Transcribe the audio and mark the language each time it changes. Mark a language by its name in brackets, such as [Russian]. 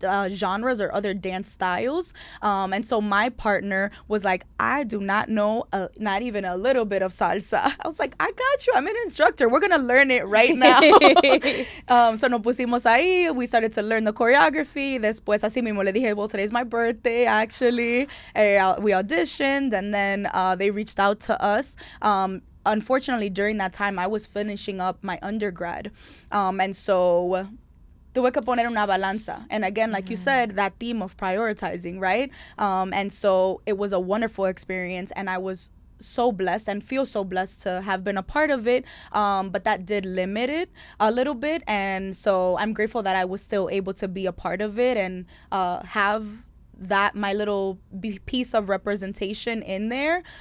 [English] genres or other dance styles. And so my partner was like, I do not know not even a little bit of salsa. I was like, I got you. I'm an instructor. [Spanish] We're going to learn it right now. So nos pusimos ahí. [English] We started to learn the choreography. [Spanish] Después así mismo le dije, [English] well, today's my birthday, actually. We auditioned, and then they reached out to us. Unfortunately, during that time, I was finishing up my undergrad. And so [Spanish] tuve que poner una balanza. [English] And again, like you said, that theme of prioritizing, right? And so it was a wonderful experience, and I was so blessed and feel so blessed to have been a part of it. But that did limit it a little bit. And so I'm grateful that I was still able to be a part of it and have that my little piece of representation in there.